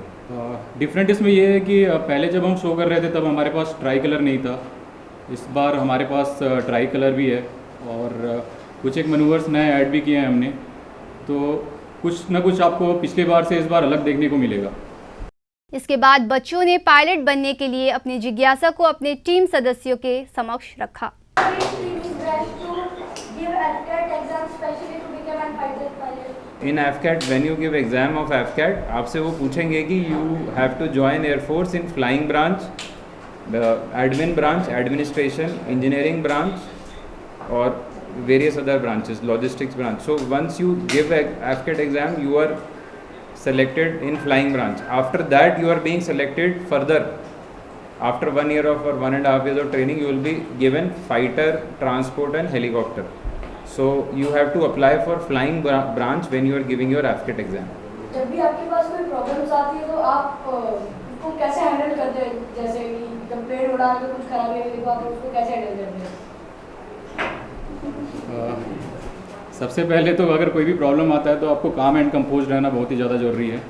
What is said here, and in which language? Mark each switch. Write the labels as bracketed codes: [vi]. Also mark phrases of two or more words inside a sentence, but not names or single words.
[hi] डिफरेंट इसमें ये है कि पहले जब हम शो कर रहे थे तब हमारे पास [en] tri colour [hi] नहीं था, इस बार हमारे पास [en] tri colour [hi] भी है और कुछ एक मैनूवर्स नए ऐड भी किए हैं हमने, तो कुछ ना कुछ आपको पिछले बार से इस बार अलग देखने को मिलेगा। इसके बाद बच्चों ने पायलट बनने के लिए अपनी जिज्ञासा को अपने टीम सदस्यों के समक्ष रखा। [en] इन AFCAT, when you give exam of AFCAT, [hi] आपसे वो पूछेंगे कि [en] you have to join Air Force in flying branch, admin branch, administration, engineering branch, or various other branches, logistics branch. So once you give AFCAT exam, you are selected in flying branch. After that, you are being selected further. After 1 year of or 1.5 years of training, you will be given fighter, transport, and helicopter. So you have to apply for flying branch when you are giving your AFCAT exam. [hi] जब भी आपके पास कोई प्रॉब्लम्स आती है तो आप उसको कैसे हैंडल करते हैं? जैसे कि जब प्लेन उड़ा के कुछ खराबी हुई तो आप उसको कैसे हैंडल करते हैं? सबसे पहले तो अगर कोई भी प्रॉब्लम आता है तो आपको [en] calm and compose [hi] रहना बहुत ही ज़्यादा ज़रूरी है।